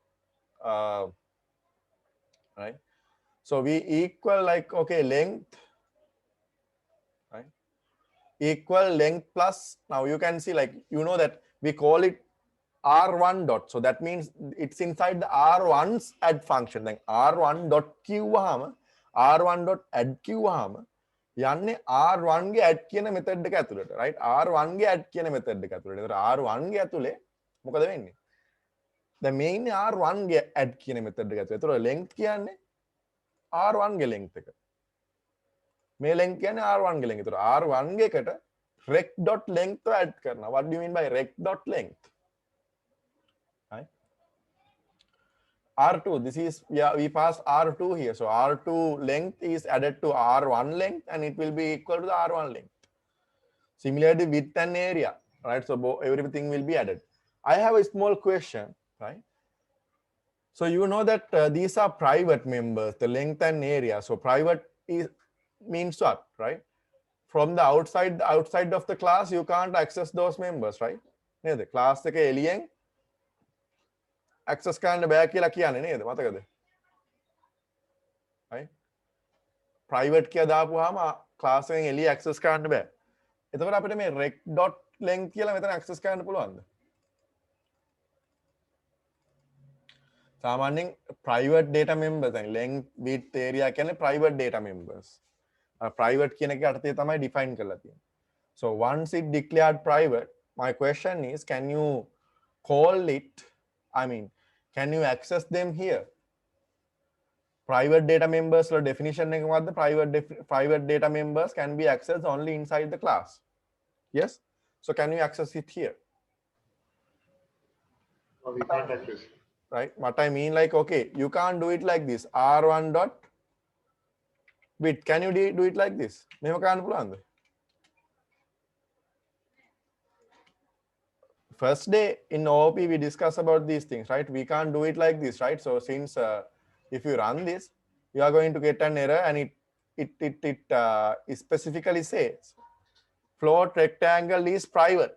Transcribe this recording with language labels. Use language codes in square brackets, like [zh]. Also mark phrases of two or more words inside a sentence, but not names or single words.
[en] right so we equal like okay length right equal length plus now you can see like you know that we call it r1 dot so that means it's inside the r1's add function then r1 dot [si] කිව්වහම [en] r1 dot add [si] කිව්වහම යන්නේ r1 ගේ add කියන method එක ඇතුළට right r1 ගේ add කියන method එක ඇතුළට ඒතර r1 ගේ ඇතුලේ මොකද වෙන්නේ දැන් මේ ඉන්නේ r1 ගේ add කියන method එක ඇතුළේ ඒතර length කියන්නේ r1 ගේ length එක මේ length කියන්නේ r1 ගේ length ඒතර r1 ගේ එකට [en] rec dot length add [si] කරනවා [en] what do you mean by rec dot length r2 this is yeah we pass r2 here so r2 length is added to r1 length and it will be equal to the r1 length similarly width and area right so everything will be added I have a small question right so you know that these are private members the length and area so private is means what right from the outside of the class you can't access those members right [si] neda class එක එළියෙන් access කරන්න බෑ කියලා කියන්නේ නේද මතකද [en] right private [si] කියලා දාපුවාම class එකෙන් එළිය access කරන්න බෑ. එතකොට අපිට මේ rec.length කියලා මෙතන access කරන්න පුළුවන්ද? සාමාන්‍යයෙන් [en] private data members [si] දැන් [en] length width area [si] කියන්නේ [en] private data members. [si] Private කියන එක අර්ථය තමයි define කරලා තියෙන්නේ. [en] So once it declared private, my question is, can you call it, can you access them here? Private data members [si] definition එක මොකද්ද? [en] Private data members can be accessed only inside the class. Yes? So can you access it here? No, we can't access. Right? What I mean, like, okay, you can't do it like this. R1 dot width. Can you do it like this? [si] මෙහෙම කරන්න පුළුවන්ද? [en] First day in OOP we discuss about these things, right? We can't do it like this, right? So since if you run this, you are going to get an error, and it specifically says float rectangle is private.